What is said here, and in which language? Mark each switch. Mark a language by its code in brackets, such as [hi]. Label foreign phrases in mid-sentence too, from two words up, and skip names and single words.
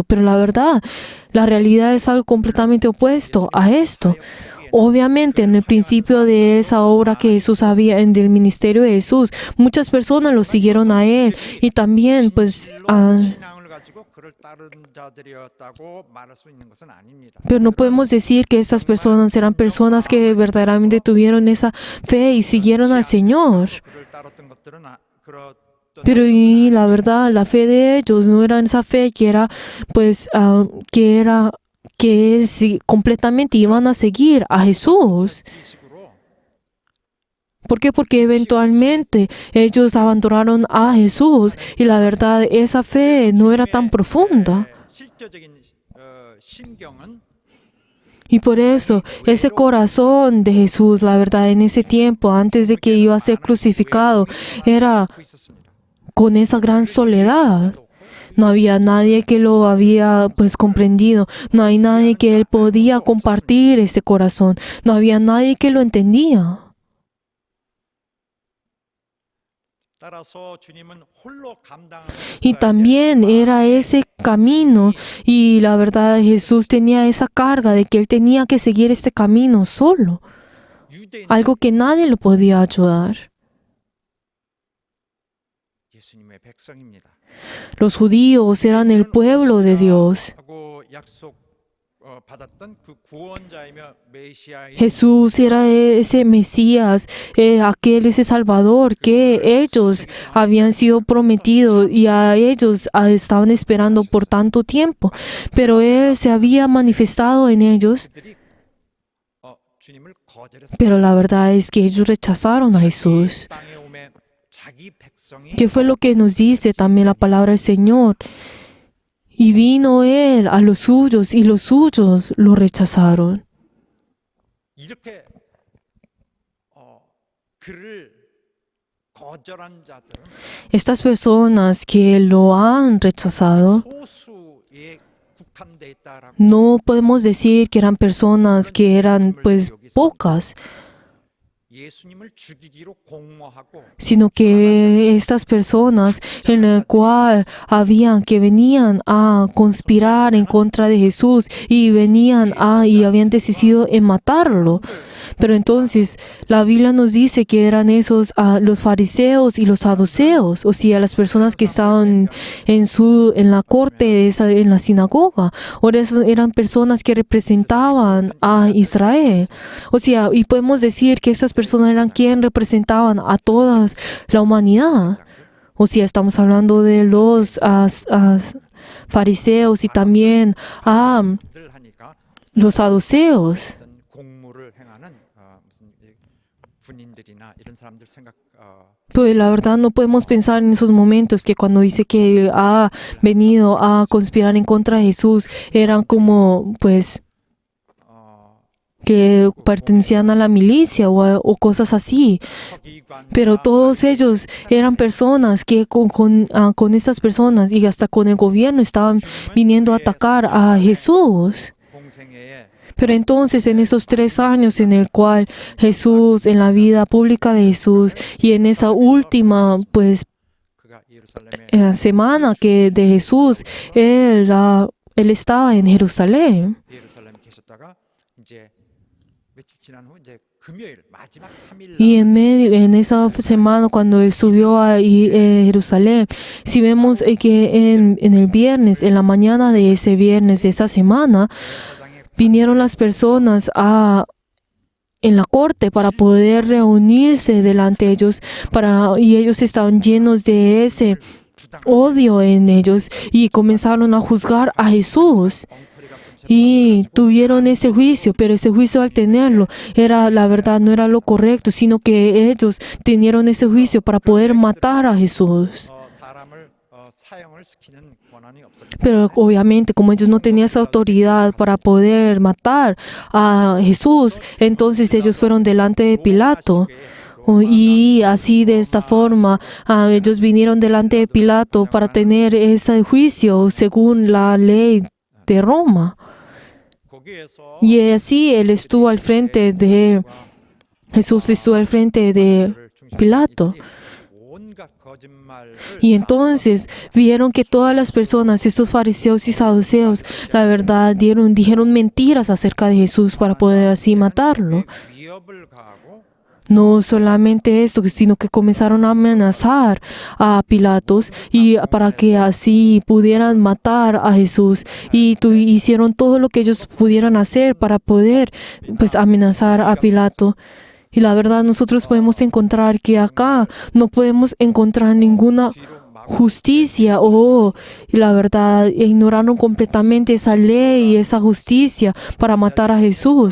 [es] Pero la verdad, la realidad es algo completamente opuesto a esto. Obviamente, en el principio de esa obra que Jesús había, en el ministerio de Jesús, muchas personas lo siguieron a él y también [ko] 신앙을 가지고 가지고 그를 따른 자들이었다고 말할 수 있는 것은 아닙니다. [es] Pero no podemos decir que estas personas eran personas que verdaderamente tuvieron esa fe y siguieron al Señor. [ko] 그를 따랐던 것들은 [es] Pero y la verdad, la fe de ellos no era esa fe que era, pues, completamente iban a seguir a Jesús. [ko] 이 식으로 [es] ¿Por qué? Porque eventualmente ellos abandonaron a Jesús y la verdad, esa fe no era tan profunda. [ko] 실제적인 심경은 [es] Y por eso, ese corazón de Jesús, la verdad, en ese tiempo, antes de que iba a ser crucificado, era [ko] 갖고 있었습니다. [es] con esa gran soledad. No había nadie que lo había pues comprendido. No hay nadie que él podía compartir ese corazón. No había nadie que lo entendía. [ko] 따라서 주님은 홀로 감당하는 [es] Y también era ese camino. Y la verdad, Jesús tenía esa carga de que él tenía que seguir este camino solo. [ko] 유대인 [es] Algo que nadie lo podía ayudar. [ko] 예수님의 백성입니다. [es] Los judíos eran el pueblo de Dios. [ko] 하고 약속 받았던 그 구원자이며 메시아인 [es] Jesús era ese Mesías, ese Salvador que ellos habían sido prometidos y a ellos estaban esperando por tanto tiempo. Pero Él se había manifestado en ellos, [ko] 그들이 주님을 거절했습니다. [es] pero la verdad es que ellos rechazaron a Jesús. [ko] 땅에 오매 자기 백성이 [es] ¿Qué fue lo que nos dice también la palabra del Señor? Y vino Él a los suyos y los suyos lo rechazaron. [ko] 이렇게 그를 거절한 자들은 [es] Estas personas que lo han rechazado, [ko] 소수에 국한돼 있다라고 [es] no podemos decir que eran personas que eran pues pocas, [ko] 예수님을 죽이기로 공모하고 [es] sino que estas personas en el cual que venían a conspirar en contra de Jesús y y habían decidido en matarlo. Pero entonces la Biblia nos dice que eran esos los fariseos y los saduceos, o sea, las personas que estaban en la corte, en la sinagoga. Ahora eran personas que representaban a Israel. O sea, y podemos decir que estas personas eran quienes representaban a toda la humanidad. O sea, estamos hablando de los fariseos y también [ko] 늘 하니까 [es] los saduceos. [ko] 어떤 공무를 행하는 무슨 군인들이나 이런 사람들 생각 [es] Pues la verdad no podemos pensar en esos momentos que cuando dice que ha venido a conspirar en contra de Jesús eran como pues que pertenecían a la milicia o cosas así. [ko] 서기관 [es] Pero todos ellos eran personas que con esas personas y hasta con el gobierno estaban viniendo a atacar a Jesús. [ko] 공생애에 [es] Pero entonces en esos 3 años en el cual Jesús, en la vida pública de Jesús y en esa última pues [ko] 그가 예루살렘에 [es] semana que de Jesús, él estaba en Jerusalén. [ko] 예루살렘에 계셨다가 이제 며칠 지난 후 이제 금요일 마지막 3일 [es] Y en esa semana cuando él subió a Jerusalén, si vemos que en el viernes, en la mañana de ese viernes de esa semana, vinieron las personas en la corte para poder reunirse delante de ellos y ellos estaban llenos de ese odio en ellos y comenzaron a juzgar a Jesús. Y tuvieron ese juicio, pero ese juicio al tenerlo la verdad no era lo correcto, sino que ellos tenieron ese juicio para poder matar a Jesús. [ko] 사람을 사형을 시키는 권한이 없었기 [es] Pero obviamente como ellos no tenían esa autoridad para poder matar a Jesús, entonces ellos fueron delante de Pilato. Y así de esta forma ellos vinieron delante de Pilato para tener ese juicio según la ley de Roma. [ko] 거기에서 [es] Y así Jesús estuvo al frente de Pilato. [ko] 온갖 거짓말을 [es] Y entonces vieron que todas las personas, estos fariseos y saduceos, la verdad dijeron mentiras acerca de Jesús para poder así matarlo. [ko] 위협을 가하고 [es] No solamente esto, sino que comenzaron a amenazar a Pilatos y para que así pudieran matar a Jesús. Y hicieron todo lo que ellos pudieran hacer para poder pues amenazar a Pilato. Y la verdad nosotros podemos encontrar que acá no podemos encontrar ninguna justicia y la verdad ignoraron completamente esa ley y esa justicia para matar a Jesús.